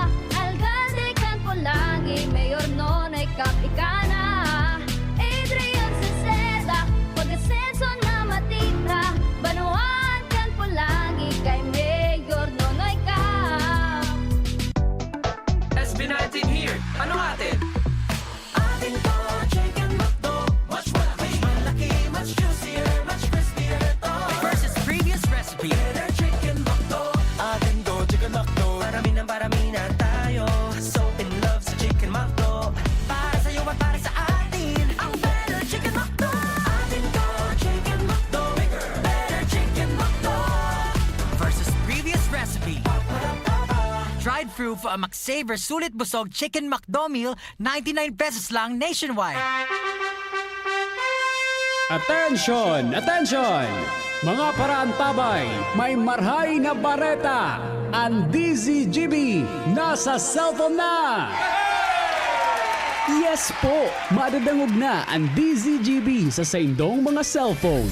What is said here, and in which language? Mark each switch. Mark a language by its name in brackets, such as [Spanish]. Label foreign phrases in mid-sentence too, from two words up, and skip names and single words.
[Bikol] Alcalde kan po lagi, mayor nonoy kap ikana. Adrian Salceda, pag-asenso na matira. Banuan kan po lagi, kay mayor nonoy kap. [English] SB19 here. [Filipino] Ano atin? Atin to, chicken McDo. [English] Much malaki, much juicier, much crispier to. Versus previous recipe. Better chicken [Filipino] McDo. Atin to, chicken McDo. Parami na tayo. [English] So in love [Filipino] sa chicken McDo. Para sa'yo at para sa atin. Ang [English] better chicken [Filipino] McDo. Atin to, chicken McDo. [English] Bigger, better chicken McDo. Versus previous recipe. Dried through for a McSaver Sulit Busog Chicken McDo meal, 99 pesos lang nationwide. Attention! Attention! [Bikol] Mga parantabay, may marhay na bareta. Ang DZGB nasa cellphone na! [English] Yes po! [Bikol] Madadangog na ang DZGB sa saindong mga cellphone.